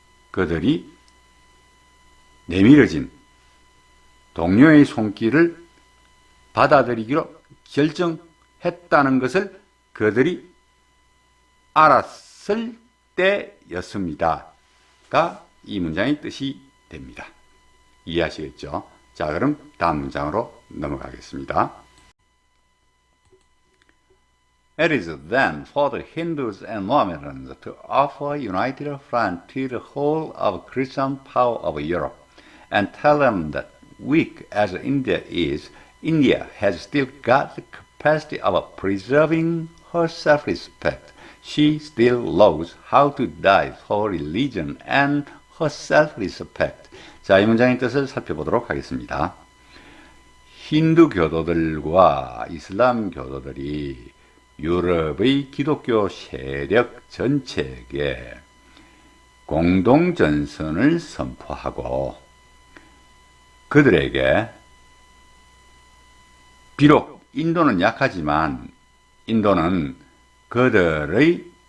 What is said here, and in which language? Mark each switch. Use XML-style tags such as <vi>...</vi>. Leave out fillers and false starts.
<ko>그들이 내밀어진 동료의 손길을 받아들이기로 결정했다는 것을 그들이 알았을 때였습니다가 이 문장의 뜻이 됩니다. 이해하시겠죠? 자, 그럼 다음 문장으로 넘어가겠습니다.</ko> <en>It is then for the Hindus and Mohammedans to offer united front to the whole of Christian power of Europe and tell them that weak as India is, India has still got the capacity of preserving her self-respect. She still knows how to die for religion and her self-respect.</en> <ko>자, 이 문장의 뜻을 살펴보도록 하겠습니다. 힌두 교도들과 이슬람 교도들이 유럽의 기독교 세력 전체에게 공동전선을 선포하고 그들에게 비록 인도는 약하지만 인도는 그들의</ko>